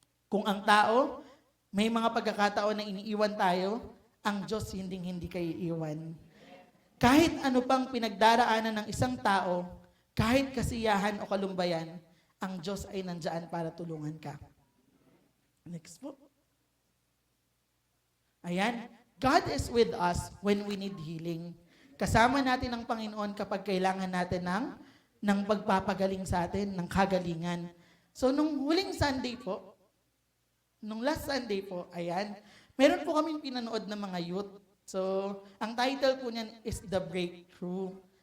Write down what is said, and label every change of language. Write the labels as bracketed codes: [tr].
[tl] Kung ang tao, may mga pagkakataon na iniiwan tayo, ang Diyos hindi kayo iiwan. Kahit ano pang pinagdaraanan ng isang tao, kahit kasiyahan o kalumbayan, ang Diyos ay nandyan para tulungan ka. Next po. Ayan. [en] God is with us when we need healing. [tl] Kasama natin ang Panginoon kapag kailangan natin ng pagpapagaling sa atin, ng kagalingan. So, nung huling Sunday po, nung [en] last Sunday [tl] po, ayan, meron po kaming pinanood ng mga youth. So, ang title po niyan is The Breakthrough.